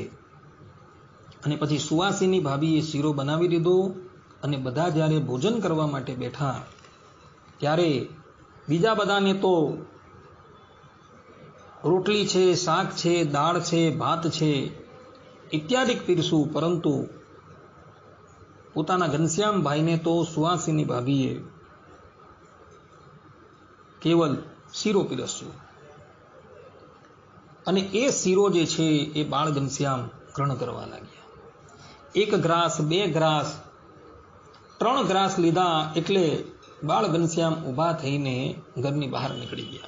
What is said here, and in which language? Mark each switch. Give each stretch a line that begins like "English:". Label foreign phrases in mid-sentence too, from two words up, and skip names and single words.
Gujarati: અને પછી સુવાસીની ભાભીએ શીરો બનાવી દીધો. અને બધા જ્યારે ભોજન કરવા માટે બેઠા ત્યારે બીજા બધાને તો રોટલી છે, શાક છે, દાળ છે, ભાત છે, ઇત્યાદિ પીરસું, પરંતુ પોતાના ઘનશ્યામભાઈને તો સુવાસીની ભાભીએ કેવલ શીરો પીરસ્યો અને એ શીરો જે છે એ બાળ ઘનશ્યામ ગ્રહણ કરવા લાગ્યા. 1 ગ્રાસ, 2 ગ્રાસ, 3 ગ્રાસ લીધા એટલે બાળ ઘનશ્યામ ઊભા થઈને ઘરની બહાર નીકળી ગયા.